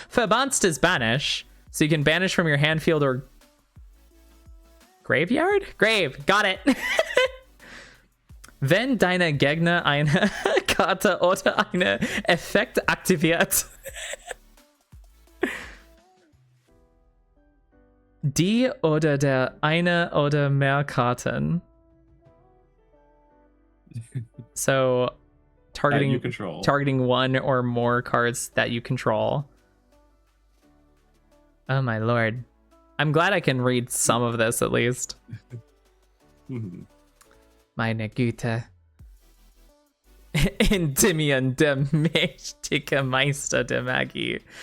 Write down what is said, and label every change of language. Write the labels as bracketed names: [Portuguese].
[English] Verbannst is banish, so you can banish from your hand, field, or graveyard? Grave, got it. [German] Wenn deine Gegner eine Karte oder eine Effekt aktiviert, die oder der eine oder mehr Karten. [English] So You control. targeting one or more cards that you control. Oh my lord. I'm glad I can read some of this at least. [German] Meine Güte. Endymion der mächtige Meister der Magie.